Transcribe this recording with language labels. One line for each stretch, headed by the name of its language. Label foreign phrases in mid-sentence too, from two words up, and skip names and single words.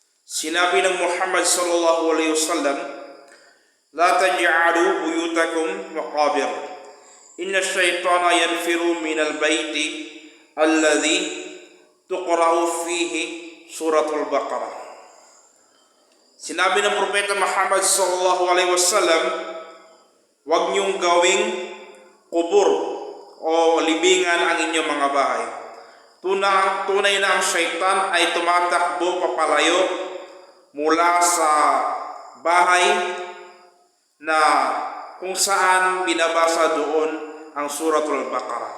Filipino: Sinabi ng Muhammad
Arabic: صلى الله عليه وسلم، لا تجعلوا بيوتكم مقابر. إن الشيطان ينفر من البيت الذي تقرأ فيه سورة البقرة."
Filipino: Sinabi ng Propeta Muhammad
Arabic: صلى الله عليه وسلم,
Filipino: huwag niyong gawing kubur o libingan ang inyong mga bahay. Tunay na ang syaitan ay tumatakbo papalayo mula sa bahay na kung saan binabasa doon ang
Arabic: سورة البقرة.